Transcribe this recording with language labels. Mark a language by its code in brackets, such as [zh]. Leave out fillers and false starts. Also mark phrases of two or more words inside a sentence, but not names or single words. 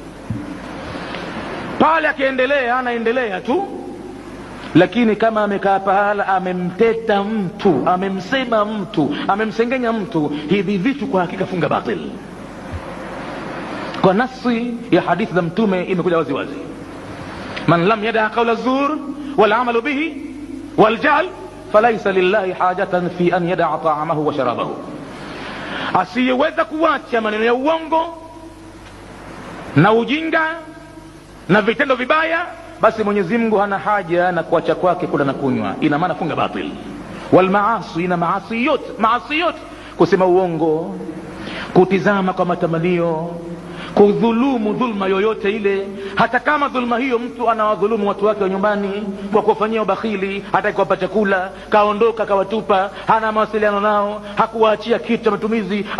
[sw] Pale akiendelea, anaendelea tu. Lakini kama amekaa pahala, amemteta mtu, amemsema mtu, amemsengenya mtu, hivi vitu kwa hakika funga batil. Kwa nasi ya hadithi za Mtume imekuja wazi wazi, [ar] من لم يدع قول زور والعمل به والجهل فليس لله حاجة في أن يدع طعامه وشرابه. [sw] Asiyeweza kuacha maneno ya uongo na ujinga na vitendo vibaya, basi Mwenyezi Mungu hana haja na kuacha kwake kula na kunywa. Ina maana funga batil. Wal maasi, na maasi yote, kusema uongo, kutizama kwa matamanio, kudhulumu dhulma yoyote ile, hata kama dhulma hiyo mtu anawadhulumu watu wake wa nyumbani kwa kufanyia ubakhili, hata kuwapa chakula, kaondoka kawatupa, hana mawasiliano nao, hakuwaachia kitu cha matumizi, amewadhulumu.